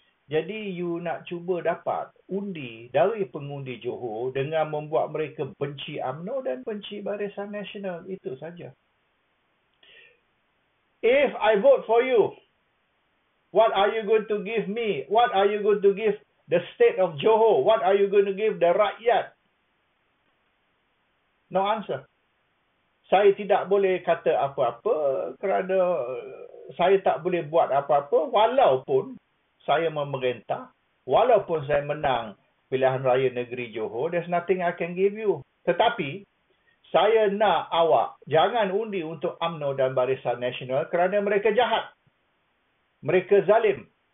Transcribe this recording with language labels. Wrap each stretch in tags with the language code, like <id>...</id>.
<ms>Jadi you nak cuba dapat undi dari pengundi Johor dengan membuat mereka benci UMNO dan benci Barisan Nasional. Itu saja.</ms> <en>If I vote for you, what are you going to give me? What are you going to give the state of Johor? What are you going to give the rakyat? No answer.</en> <ms>Saya tidak boleh kata apa-apa kerana saya tak boleh buat apa-apa walaupun saya memerintah, walaupun saya menang pilihan raya negeri Johor,</ms> <en>there's nothing I can give you.</en> <ms>Tetapi, saya nak awak jangan undi untuk UMNO dan Barisan Nasional kerana mereka jahat. Mereka zalim.</ms>